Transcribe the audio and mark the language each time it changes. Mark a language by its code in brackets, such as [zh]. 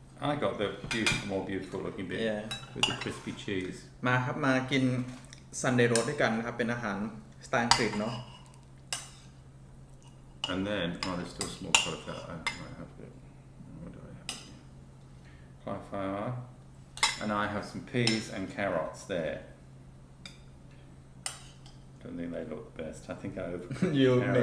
[en] I got the beautiful, more beautiful looking bit Yeah. with the crispy cheese. [th] มาครับมากิน Sunday roast ด้วยกันนะครับเป็นอาหารสไตล์อังกฤษเนาะ [en] And then, there's still small cauliflower. I might have it. What do I have? Cauliflower. And I have some peas and carrots there. Don't think they look the best. I think I overcooked You the make